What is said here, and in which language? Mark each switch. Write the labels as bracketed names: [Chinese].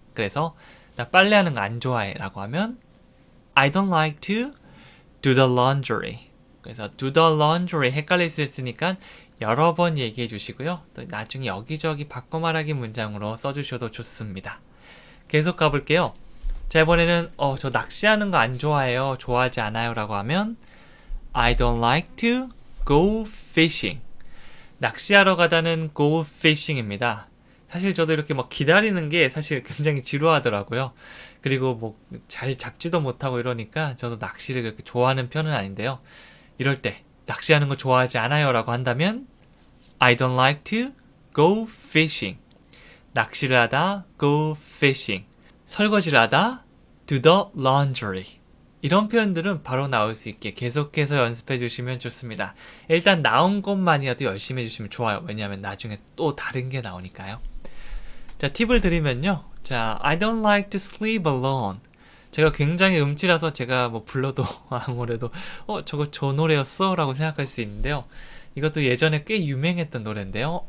[Korean] 그래서 나 빨래하는 거 안 좋아해 라고 하면 [English] I don't like to do the laundry. [Korean] 그래서 do the laundry 헷갈릴 수 있으니까 여러 번 얘기해 주시고요. 또 나중에 여기저기 바꿔 말하기 문장으로 써주셔도 좋습니다. 계속 가볼게요. 자, 이번에는 저 낚시하는 거 안 좋아해요. 좋아하지 않아요 라고 하면 [English] I don't like to go fishing. [Korean] 낚시하러 가다는 go fishing입니다. 사실 저도 이렇게 막 기다리는 게 사실 굉장히 지루하더라고요. 그리고 뭐 잘 잡지도 못하고 이러니까 저도 낚시를 그렇게 좋아하는 편은 아닌데요. 이럴 때 낚시하는 거 좋아하지 않아요 라고 한다면 [English] I don't like to go fishing. [Korean] 낚시를 하다 go fishing. 설거지를 하다 do the laundry. 이런 표현들은 바로 나올 수 있게 계속해서 연습해 주시면 좋습니다. 일단 나온 것만이라도 열심히 해주시면 좋아요. 왜냐하면 나중에 또 다른 게 나오니까요. 자, 팁을 드리면요. [English] 자, I don't like to sleep alone. [Korean] 제가 굉장히 음치라서 제가 뭐 불러도 아무래도 저거 저 노래였어? 라고 생각할 수 있는데요. 이것도 예전에 꽤 유명했던 노래인데요.